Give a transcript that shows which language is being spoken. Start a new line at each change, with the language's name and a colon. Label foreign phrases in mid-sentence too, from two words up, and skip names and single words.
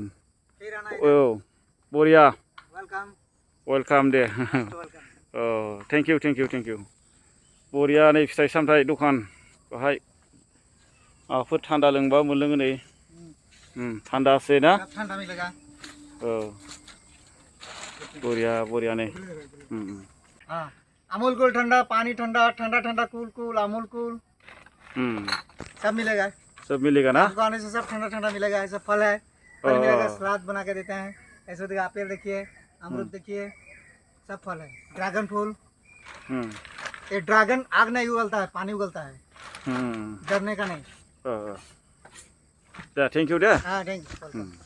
Bodo: औ, बरिया। वेलकाम दे।
English: औ, thank you.
Bodo: बरिया नै फिथाइ सामथाइ दखान बाहाय। माबाफोर थान्दा लोंबा मोनलोङो नै। थान्दासो ना? औ, बरिया नै।
Hindi: हाँ, अमूल कूल ठंडा, पानी ठंडा, ठंडा ठंडा कूल कूल, अमूल कूल सब मिलेगा। सब मिलेगा ना? आपको आने से सब ठंडा ठंडा मिलेगा। ऐसा फल है, फल मिलेगा, सलाद बना के देते हैं। ऐसे देखिए, एप्पल देखिए, अमरूद देखिए, सब फल है। ड्रैगन फूल, ये ड्रैगन आग नहीं उगलता है, पानी उगलता है, डरने का नहीं।
English: thank you दे। हाँ, thank you.